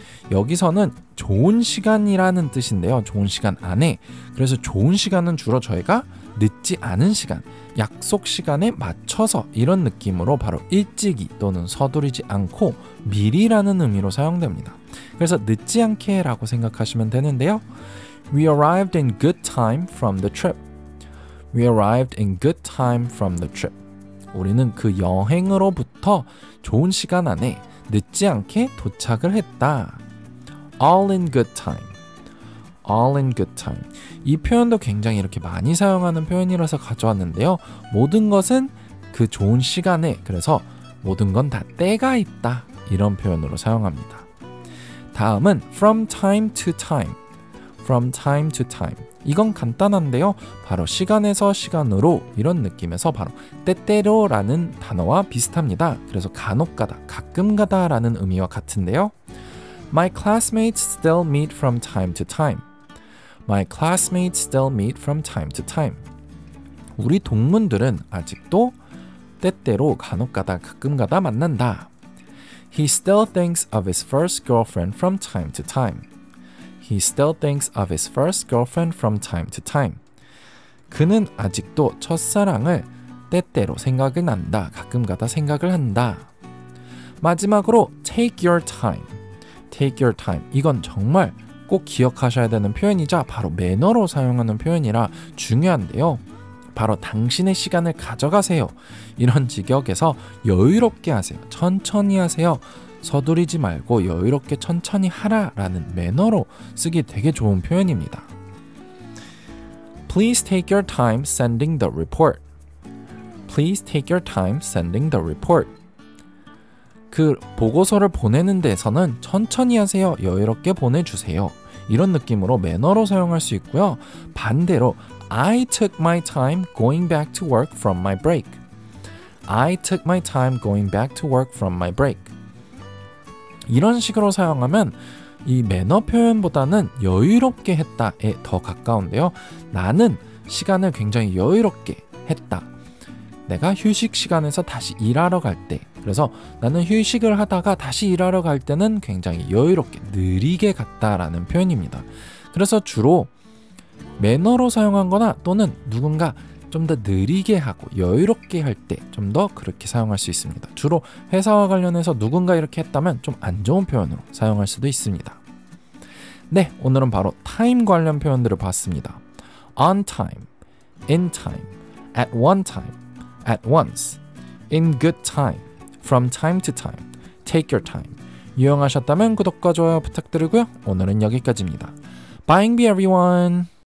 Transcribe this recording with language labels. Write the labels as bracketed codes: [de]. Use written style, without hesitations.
[ko] 여기서는 좋은 시간이라는 뜻인데요. 좋은 시간 안에. 그래서 좋은 시간은 주로 저희가 늦지 않은 시간, 약속 시간에 맞춰서 이런 느낌으로 바로 일찍이 또는 서두르지 않고 미리라는 의미로 사용됩니다. 그래서 늦지 않게 라고 생각하시면 되는데요. [en] We arrived in good time from the trip. We arrived in good time from the trip. [ko] 우리는 그 여행으로부터 좋은 시간 안에 늦지 않게 도착을 했다. [en] All in good time. All in good time. [ko] 이 표현도 굉장히 이렇게 많이 사용하는 표현이라서 가져왔는데요. 모든 것은 그 좋은 시간에, 그래서 모든 건 다 때가 있다. 이런 표현으로 사용합니다. 다음은 [en] from time to time. From time to time. [ko] 이건 간단한데요. 바로 시간에서 시간으로 이런 느낌에서 바로 때때로라는 단어와 비슷합니다. 그래서 간혹가다, 가끔가다 라는 의미와 같은데요. [en] My classmates still meet from time to time. My classmates still meet from time to time. [ko] 우리 동문들은 아직도 때때로 간혹가다, 가끔가다 만난다. [en] He still thinks of his first girlfriend from time to time. He still thinks of his first girlfriend from time to time. [ko] 그는 아직도 첫사랑을 때때로 생각이 난다. 가끔가다 생각을 한다. 마지막으로 [en] take your time. Take your time. [ko] 이건 정말 꼭 기억하셔야 되는 표현이자 바로 매너로 사용하는 표현이라 중요한데요. 바로 당신의 시간을 가져가세요. 이런 직역에서 여유롭게 하세요. 천천히 하세요. 서두르지 말고 여유롭게 천천히 하라라는 매너로 쓰기 되게 좋은 표현입니다. [en] Please take your time sending the report. Please take your time sending the report. [ko] 그 보고서를 보내는 데서는 천천히 하세요. 여유롭게 보내주세요. 이런 느낌으로 매너로 사용할 수 있고요. 반대로 [en] I took my time going back to work from my break. I took my time going back to work from my break. [ko] 이런 식으로 사용하면 이 매너 표현보다는 여유롭게 했다에 더 가까운데요. 나는 시간을 굉장히 여유롭게 했다. 내가 휴식 시간에서 다시 일하러 갈 때, 그래서 나는 휴식을 하다가 다시 일하러 갈 때는 굉장히 여유롭게 느리게 갔다라는 표현입니다. 그래서 주로 매너로 사용한 거나 또는 누군가 좀 더 느리게 하고 여유롭게 할 때 좀 더 그렇게 사용할 수 있습니다. 주로 회사와 관련해서 누군가 이렇게 했다면 좀 안 좋은 표현으로 사용할 수도 있습니다. 네, 오늘은 바로 타임 관련 표현들을 봤습니다. [en] On time, in time, at one time, at once, in good time, from time to time, take your time. [ko] 유용하셨다면 구독과 좋아요 부탁드리고요. 오늘은 여기까지입니다. [en] Bye everyone!